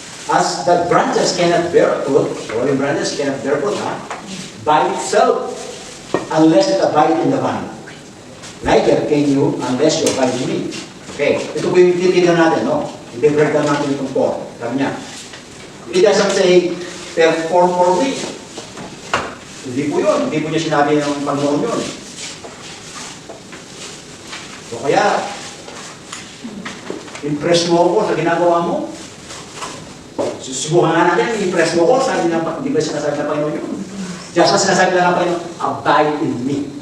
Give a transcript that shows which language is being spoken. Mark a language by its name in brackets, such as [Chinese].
[English] As the branches cannot bear fruit, or the branches cannot bear fruit by itself, unless it abide in the vine. Neither can you unless you abide in me. Okay, [Filipino] ito po yung titignan natin, no? I-break down natin itong 4. Sabi niya, [English] it doesn't say, perform for me. [Filipino] Hindi po yun. Hindi po niya sinabi ng Panginoon yun. So kaya, impress mo ako sa ginagawa mo. Susubukan nga natin, impress mo ako, sabi na, hindi ba sinasabi ng Panginoon yun? [English] Just as [Filipino] sinasabi na ng Panginoon, [English] abide in me.